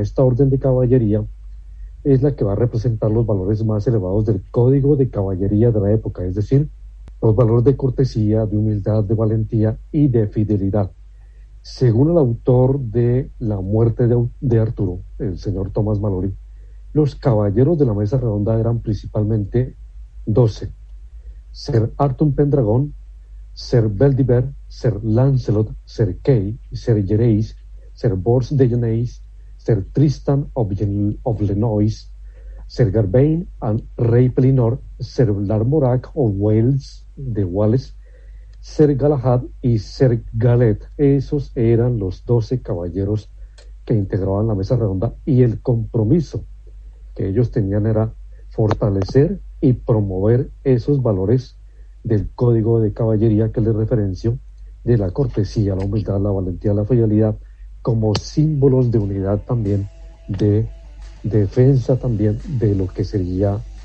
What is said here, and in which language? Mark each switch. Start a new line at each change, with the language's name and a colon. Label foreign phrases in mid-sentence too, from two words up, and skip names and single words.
Spanish: Esta orden de caballería es la que va a representar los valores más elevados del código de caballería de la época, es decir, los valores de cortesía, de humildad, de valentía y de fidelidad. Según el autor de La muerte de Arturo, el señor Thomas Malory, los caballeros de la mesa redonda eran principalmente 12: Ser Arthur Pendragon, Ser Beldiver, Ser Lancelot, Ser Kay, Ser Gereis, Ser Bors de Geneis, Ser Tristan of Lenois, Ser Garbain and Rey Pelinor, Ser Larmorac of Wales, de Wales, Ser Galahad y Ser Galet. Esos eran los 12 caballeros que integraban la mesa redonda, y el compromiso que ellos tenían era fortalecer y promover esos valores del código de caballería que les referencio, de la cortesía, la humildad, la valentía, la fidelidad, como símbolos de unidad también, de defensa también de lo que sería